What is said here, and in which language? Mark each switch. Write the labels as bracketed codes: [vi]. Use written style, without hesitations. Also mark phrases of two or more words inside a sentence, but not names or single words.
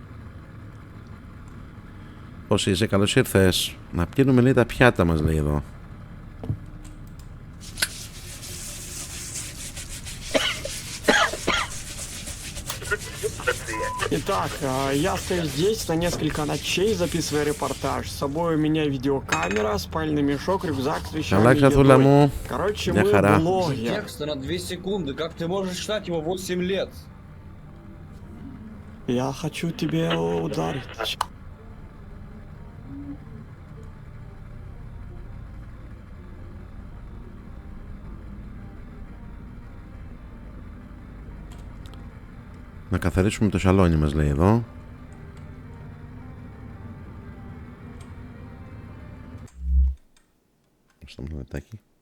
[el] Πώς είσαι, καλώς ήρθες. Να πλύνουμε λέει τα πιάτα μας, λέει εδώ. [ru] Итак, я стою здесь на несколько ночей, записывая репортаж. С собой у меня видеокамера, спальный мешок, рюкзак с вещами и едой. Короче, мы блогер. Текста на 2 секунды. Как ты можешь читать его 8 лет? Я хочу тебе ударить. [el] Να καθαρίσουμε το σαλόνι μας, λέει εδώ. Στο μελετάκι.